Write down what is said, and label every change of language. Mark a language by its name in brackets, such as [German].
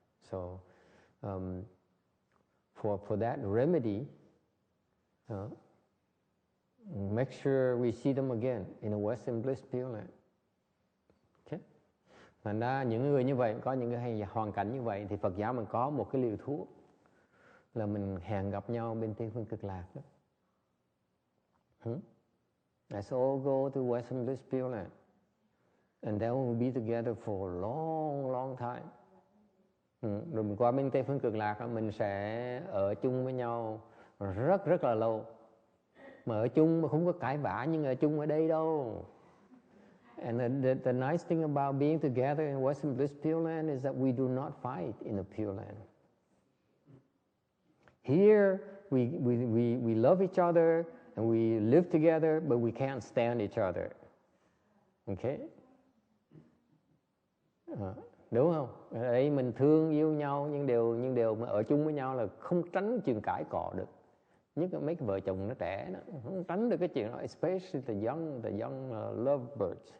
[English] So for that remedy, make sure we see them again in a Western Bliss Pure Land. Okay. [Vietnamese] Thành ra những người như vậy, có những cái hoàn cảnh như vậy thì Phật giáo mình có một cái liều thuốc là mình hẹn gặp nhau bên Tây Phương Cực Lạc đó. [English] Let's all go to Western Bliss Pure Land, and then we'll be together for a long time. [Vietnamese] Rồi mình qua bên Tây Phương Cực Lạc, mình sẽ ở chung với nhau rất là lâu. Mà ở chung mà không có cãi vã nhưng ở chung ở đây đâu. [English] And the nice thing about being together in Western Bliss Pure Land is that we do not fight in the Pure Land. Here we love each other and we live together, but we can't stand each other. Okay? [Vietnamese] Đúng không? Ở đây mình thương yêu nhau nhưng đều mà ở chung với nhau là không tránh chuyện cãi cọ được. Nhất là mấy cái vợ chồng nó trẻ đó, không tránh được cái chuyện đó, [English] especially the young lovebirds.